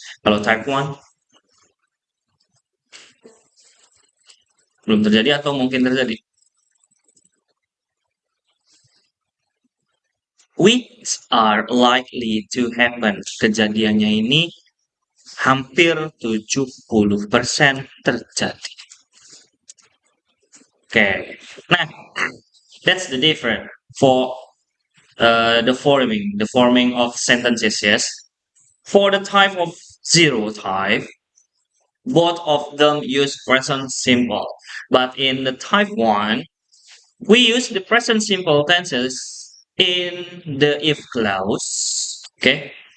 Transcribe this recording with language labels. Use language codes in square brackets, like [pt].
[id] Kalau type 1 belum terjadi atau mungkin terjadi. [en] Which are likely to happen. [id] Kejadiannya ini hampir 70% terjadi. Oke. [en] Nah, that's the difference for the forming of sentences, yes. For the type of 0 type, both of them use present simple. But in the type 1, we use the present simple tenses in the if clause. Okay.